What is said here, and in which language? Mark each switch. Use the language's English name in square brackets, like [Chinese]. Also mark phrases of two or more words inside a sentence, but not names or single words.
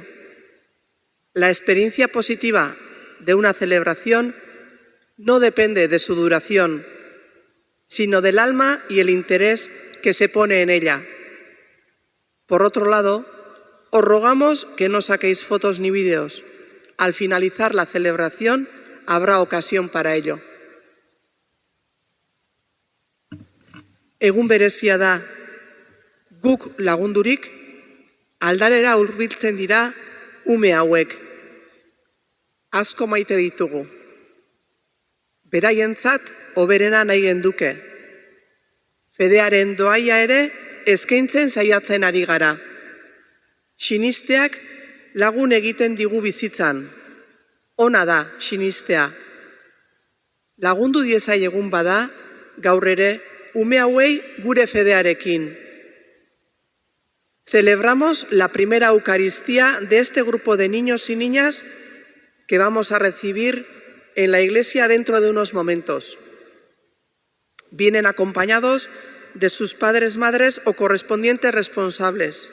[Spanish] La experiencia positiva de una celebración no depende de su duración, sino del alma y el interés que se pone en ella. Por otro lado, os rogamos que no saquéis fotos ni vídeos. Al finalizar la celebración habrá ocasión para ello. [Basque] Egun berezia da, guk lagundurik, aldarera hurbiltzen dira ume hauek. Asko maite ditugu. Beraientzat hoberena nahi genduke. Fedearen doaia ere eskaintzen saiatzen ari gara. Sinisteak lagun egiten digu bizitzan. Ona da sinistea. Lagundu diezaiegun bada, gaur ere, ume hauei gure fedearekin. [Spanish] Celebramos la primera Eucaristía de este grupo de niños y niñas que vamos a recibir en la iglesia dentro de unos momentos. Vienen acompañados de sus padres, madres o correspondientes responsables.